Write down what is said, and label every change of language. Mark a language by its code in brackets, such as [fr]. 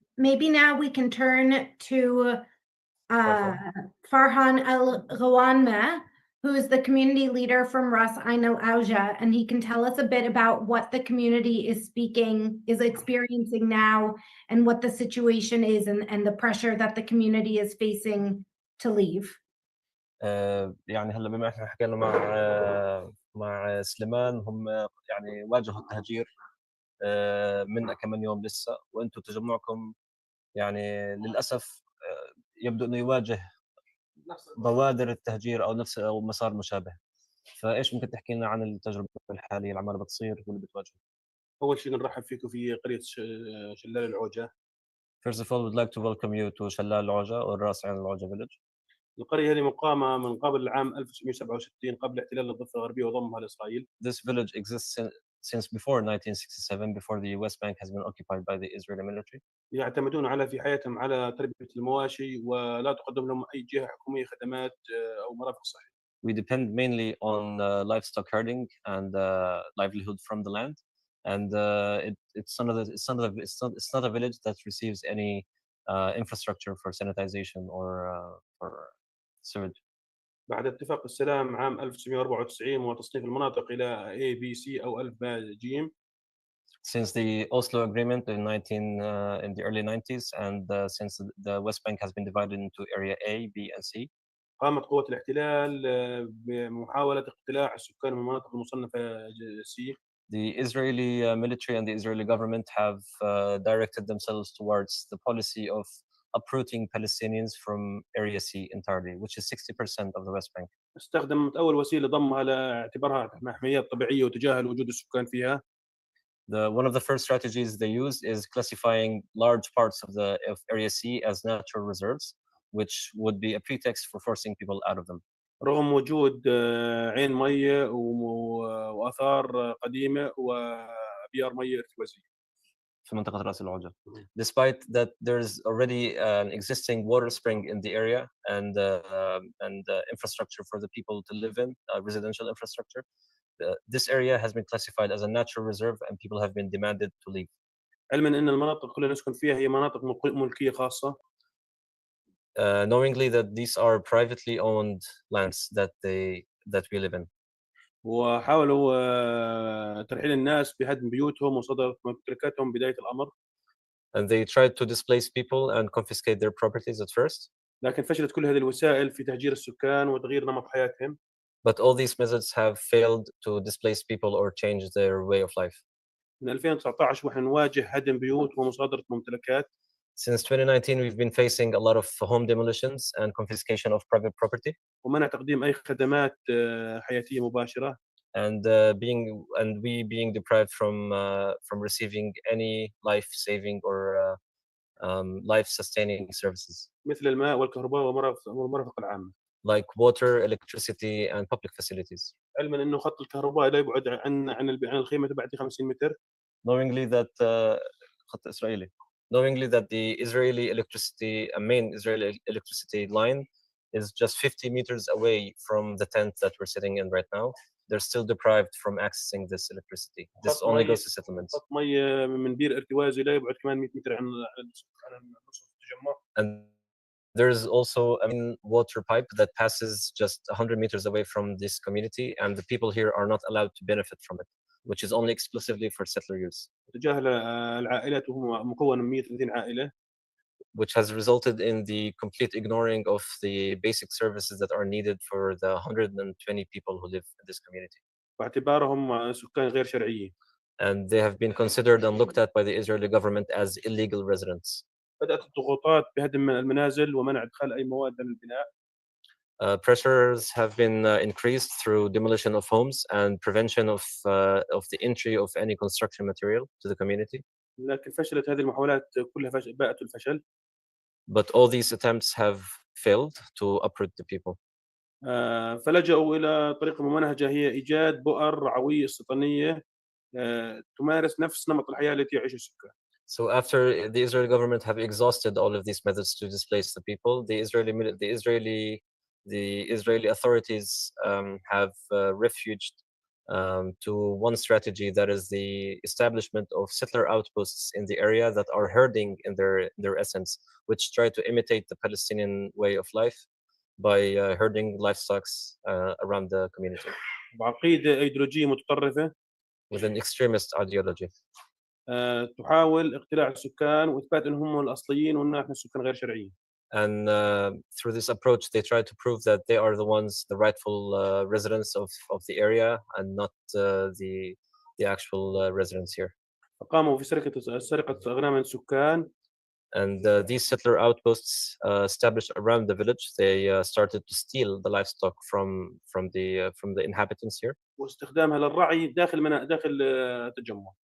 [en] Maybe now we can turn to Farhan El Ghawanma, who is the community leader from Ras Ain Al Auja, and he can tell us a bit about what the community is experiencing now, and what the situation is, and the pressure that the community is facing to leave. [ar] يعني هلا بما احنا حكينا مع سليمان، هم يعني واجهوا التهجير من كم يوم لسه، وانتم تجمعكم يعني للاسف يبدو انه يواجه بوادر التهجير او نفس او مسار مشابه. فايش ممكن تحكي لنا عن التجربه الحاليه اللي عماله بتصير واللي بتواجهه؟ اول شيء نرحب فيكم في قريه شلال العوجه. [en] First of all, we'd like to welcome you to شلال العوجة or راس عين العوجة village. [ar] القريه هذه مقامه من قبل العام 1967 قبل احتلال الضفه الغربيه وضمها لاسرائيل. [en] This village exists since before 1967, before the West Bank has been occupied by the Israeli military. [ar] يعتمدون في حياتهم على تربيه المواشي، ولا تقدم لهم اي جهه حكوميه خدمات او مرافق صحيه. [en] We depend mainly on livestock herding and livelihood from the land, and it's not a village that receives any infrastructure for sanitization or for sewage. [ar] بعد اتفاق السلام عام 1994 وتصنيف المناطق إلى A, B, C أو ألف باء جيم. [en] Since the Oslo Agreement in the early 90s, and since the West Bank has been divided into Area A, B, and C, [ar] قامت قوات الاحتلال بمحاولة اقتلاع السكان من المناطق المصنفة C. [en] the Israeli military and the Israeli government have directed themselves towards the policy of uprooting Palestinians from Area C entirely, which is 60% of the West Bank. [ar] استخدمت أول وسيلة ضمها لاعتبارها محميات طبيعية وتجاهل وجود السكان فيها. [en] One of the first strategies they used is classifying large parts of Area C as natural reserves, which would be a pretext for forcing people out of them. [ar] رغم وجود عين مية وآثار قديمة وأبيار مية ارتوازية. في منطقة رأس العوجة. [en] Despite that there's already an existing water spring in the area and infrastructure for the people to live in, residential infrastructure, this area has been classified as a natural reserve and people have been demanded to leave. [ar] علما أن المناطق كلها نسكن فيها هي مناطق ملكية خاصة. [en] Knowingly that these are privately owned lands that we live in. [ar] وحاولوا ترحيل الناس بهدم بيوتهم وصدر ممتلكاتهم بداية الأمر. [en] And they tried to displace people and confiscate their properties at first. [ar] لكن فشلت كل هذه الوسائل في تهجير السكان وتغيير نمط حياتهم. [en] But all these methods have failed to displace people or change their way of life. [ar] من 2019 ونحن نواجه هدم بيوت ومصادرة ممتلكات. [en] Since 2019, we've been facing a lot of home demolitions and confiscation of private property. [ar] ومنع تقديم أي خدمات حياتية مباشرة. [en] And we being deprived from receiving any life-saving or life-sustaining services. [ar] مثل الماء والكهرباء والمرافق العامة. [en] Like water, electricity, and public facilities. [ar] علما إنه خط الكهرباء لا يبعد عن الخيمة تبعد 50 متر. [en] Knowingly that [ar] خط إسرائيلي. [en] Knowingly that the main Israeli electricity line is just 50 meters away from the tent that we're sitting in right now, they're still deprived from accessing this electricity. This only goes to settlements. [ar] خط مية من بير ارتوازي لا يبعد كمان 100 متر عن نصف التجمع. [en] And there's also a main water pipe that passes just 100 meters away from this community, and the people here are not allowed to benefit from it, which is only exclusively for settler use. [ar] تجاهل العائلات وهو مكون من 130 عائلة. [en] Which has resulted in the complete ignoring of the basic services that are needed for the 120 people who live in this community. [ar] واعتبارهم سكان غير شرعيين. [en] And they have been considered and looked at by the Israeli government as illegal residents. [ar] بدأت الضغوطات بهدم المنازل ومنع إدخال أي مواد للبناء. [en] Pressures have been increased through demolition of homes and prevention of the entry of any construction material to the community. [ar] لكن فشلت هذه المحاولات كلها باءت الفشل. [en] But all these attempts have failed to uproot the people. [ar] فلجأوا إلى طريقة ممنهجة هي إيجاد بؤر رعوية استيطانية تمارس نفس نمط الحياة التي يعيش السكان. [en] So after the Israeli government have exhausted all of these methods to displace the people, the Israeli authorities have refuged to one strategy, that is the establishment of settler outposts in the area that are herding in their essence, which try to imitate the Palestinian way of life by herding livestock around the community. [ar] بعقيدة أيديولوجية متطرفة. [en] With an extremist ideology. [ar] تحاول اقتلاع السكان وإثبات أنهم هم الأصليين وأن احنا السكان غير شرعيين. [en] And through this approach, they try to prove that they are the ones, the rightful residents of the area, and not the actual residents here. [ar] فقاموا في سرقة أغنام السكان. [en] And these settler outposts established around the village, they started to steal the livestock from the inhabitants here. [ar] واستخدامها للرعي داخل التجمع.